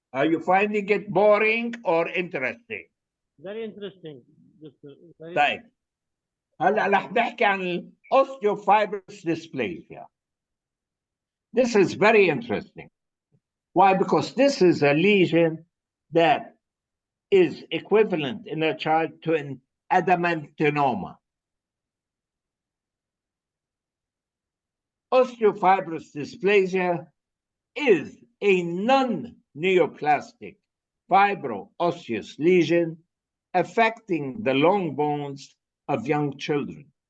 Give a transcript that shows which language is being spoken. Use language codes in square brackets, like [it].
[en] Are you finding it boring or interesting? Very interesting. [ar] طيب هلا رح نحكي عن osteofibrous dysplasia. [en] This is very interesting. Why? Because this is a lesion that is equivalent in a child to an adamantinoma. Osteofibrous dysplasia is a non-neoplastic fibro-osseous lesion affecting the long bones of young children.